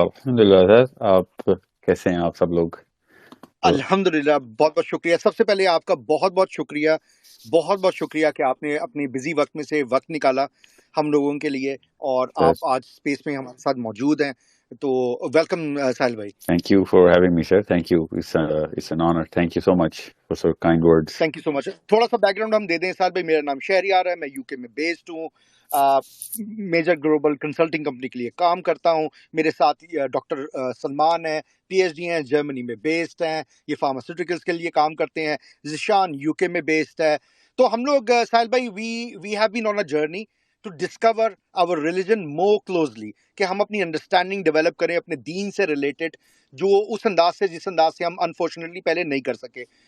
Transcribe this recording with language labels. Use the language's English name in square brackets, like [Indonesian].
[Urdu] الحمد للہ سر، آپ کیسے ہیں؟ آپ سب لوگ؟ الحمدللہ، بہت بہت شکریہ. سب سے پہلے آپ کا بہت بہت شکریہ، بہت بہت شکریہ کہ آپ نے اپنی بزی وقت میں سے وقت نکالا ہم لوگوں کے لیے، اور آپ آج اسپیس میں ہمارے ساتھ موجود ہیں. تو ویلکم ساحل بھائی. [English] Thank you for having me, sir. Thank you. It's an honor. Thank you so much for so kind words. Thank you so much. [Urdu] تھوڑا سا بیک گراؤنڈ ہم دے دیں ساحل بھائی. میرا نام شہریار ہے، میں یو کے میں بیسڈ ہوں، میجر گلوبل کنسلٹنگ کمپنی کے لیے کام کرتا ہوں. میرے ساتھ ڈاکٹر سلمان ہیں، پی ایچ ڈی ہیں، جرمنی میں بیسڈ ہیں، یہ فارماسیوٹیکلس کے لیے کام کرتے ہیں. ذیشان یو کے میں بیسڈ ہے. تو ہم لوگ ساحل بھائی [English] we have been on a journey to discover our religion more closely, [Urdu] کہ ہم اپنی انڈرسٹینڈنگ ڈیولپ کریں اپنے دین سے ریلیٹڈ، جو اس انداز سے جس انداز سے ہم انفارچونیٹلی پہلے نہیں کر سکے.